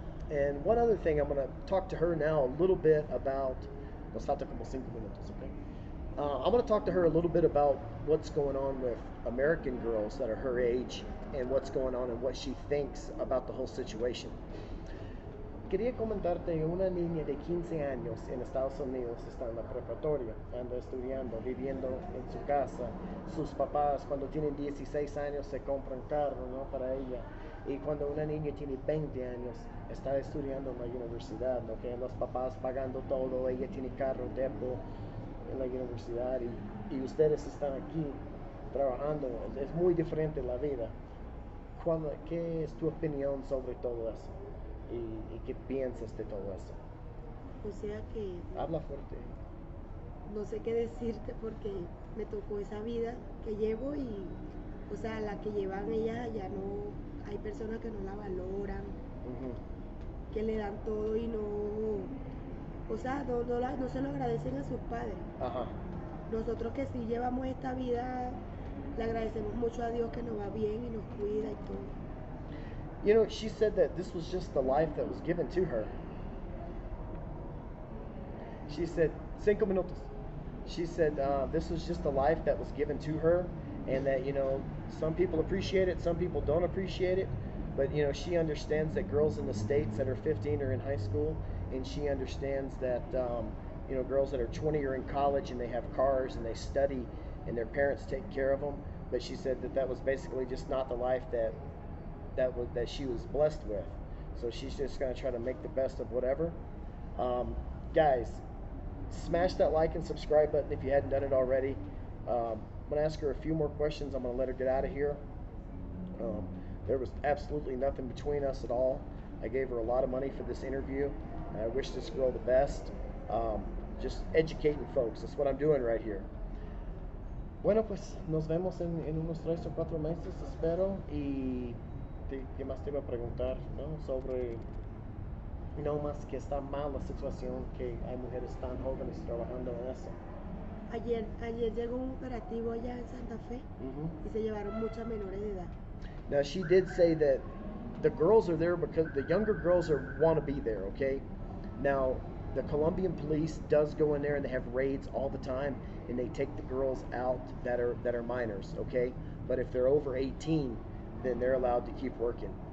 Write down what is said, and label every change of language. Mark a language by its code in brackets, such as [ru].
[en] And one other thing, I'm going to talk to her now a little bit about, [es] nos falta como 5 minutos, [en] okay? I'm going to talk to her a little bit about what's going on with American girls that are her age and what's going on and what she thinks about the whole situation. [es] Quería comentarte, una niña de 15 años en Estados Unidos está en la preparatoria, anda estudiando, viviendo en su casa. Sus papás cuando tienen 16 años se compran carro, ¿no?, para ella. Y cuando una niña tiene 20 años está estudiando en la universidad, ¿no?, que los papás pagando todo, ella tiene carro, depo en la universidad, y ustedes están aquí trabajando. Es muy diferente la vida. ¿Qué es tu opinión sobre todo eso? ¿Y qué piensas de todo eso? O sea que... Habla fuerte. No sé qué decirte porque me tocó esa vida que llevo y, o sea, la que llevan ellas ya no... Hay personas que no la valoran, que le dan todo y no... O sea, no se lo agradecen a sus padres. Ajá. Nosotros que sí llevamos esta vida, le agradecemos mucho a Dios que nos va bien y nos cuida y todo. [en] You know, she said that this was just the life that was given to her. She said, [es] 5 minutos. [en] She said this was just the life that was given to her, and that, you know, some people appreciate it, some people don't appreciate it, but, you know, she understands that girls in the States that are 15 are in high school, and she understands that, you know, girls that are 20 are in college and they have cars and they study and their parents take care of them. But she said that that was basically just not the life that she was blessed with. So she's just going to try to make the best of whatever. Guys, smash that like and subscribe button if you hadn't done it already. I'm going to ask her a few more questions. I'm going to let her get out of here. There was absolutely nothing between us at all. I gave her a lot of money for this interview. I wish this girl the best. Just educating folks. That's what I'm doing right here. [es] Bueno, pues nos vemos en unos 3 o 4 meses, espero. Y ¿qué más te iba a preguntar, ¿no? Sobre, no más que está mal la situación, que hay mujeres tan jóvenes trabajando en eso. Ayer llegó un operativo allá en Santa Fe y se llevaron muchas menores de edad. [en] Now she did say that the girls are there because the younger girls want to be there, okay? Now the Colombian police does go in there and they have raids all the time, and they take the girls out that are minors, okay? But if they're over 18, then they're allowed to keep working.